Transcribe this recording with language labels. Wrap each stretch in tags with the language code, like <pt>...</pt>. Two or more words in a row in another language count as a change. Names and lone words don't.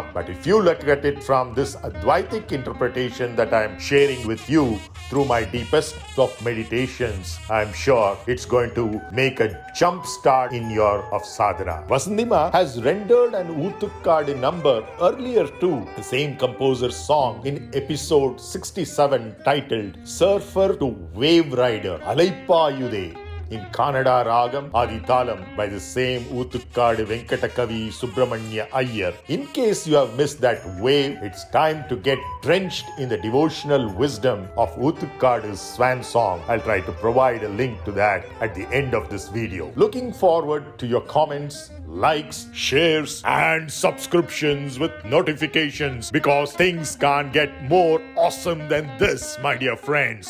<en>But if you look at it from this Advaitic interpretation that I am sharing with you through my deepest of meditations, I am sure it's going to make a jump start in your of sadhana. VasanthiMā has rendered an ūttuk-kāḍu number earlier too, the same composer's song, in episode 67, titled Surfer to Wave Rider, Alaipayude, in Kannada Ragam Aditalam by the same ūttuk-kāḍu venkata kavi su-brahman-ya iyyar. In case you have missed that wave, it's time to get drenched in the devotional wisdom of ūttuk-kāḍu's swan song. I'll try to provide a link to that at the end of this video. Looking forward to your comments, likes, shares, and subscriptions with notifications, because things can't get more awesome than this, my dear friends.</en>